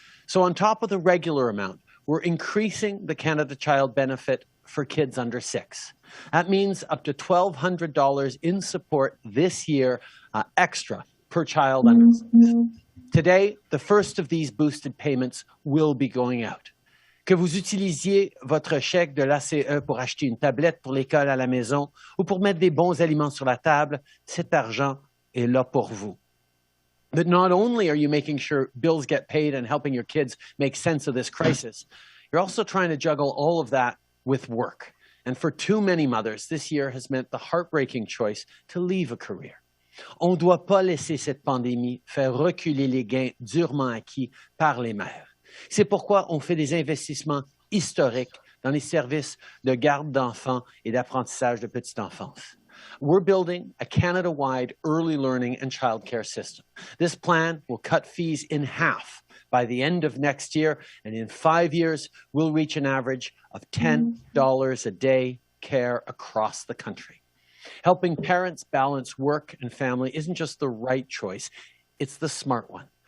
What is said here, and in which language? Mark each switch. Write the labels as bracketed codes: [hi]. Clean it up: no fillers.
[en] So on top of the regular amount, we're increasing the Canada Child Benefit for kids under 6. That means up to $1,200 in support this year extra per child under 6. Today, the first of these boosted payments will be going out. [fr] Que vous utilisiez votre chèque de l'ACE pour acheter une tablette pour l'école à la maison ou pour mettre des bons aliments sur la table, cet argent est là pour vous. [en] But not only are you making sure bills get paid and helping your kids make sense of this crisis, you're also trying to juggle all of that with work. And for too many mothers, this year has meant the heartbreaking choice to leave a career. [fr] On ne doit pas laisser cette pandémie faire reculer les gains durement acquis par les mères. C'est pourquoi on fait des investissements historiques dans les services de garde d'enfants et d'apprentissage de petite enfance. [en] We're building a Canada-wide early learning and childcare system. This plan will cut fees in half by the end of next year, and in 5 years, we'll reach an average of $10 a day care across the country. Helping parents balance work and family isn't just the right choice, it's the smart one.